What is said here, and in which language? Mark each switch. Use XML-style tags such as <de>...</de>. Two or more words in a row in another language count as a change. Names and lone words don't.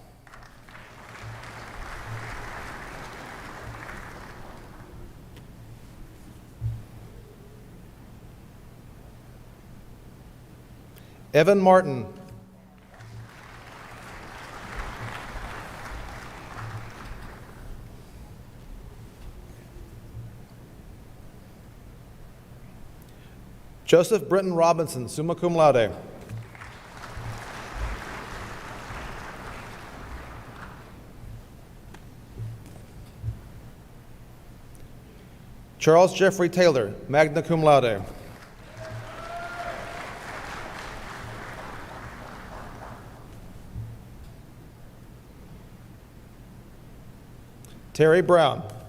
<en>Evan Martin. Joseph Britton Robinson,</en> <la>summa cum laude.</la> <en>Charles Jeffrey Taylor,</en> <la>magna cum laude.</la> <en>Terry Brown.</en>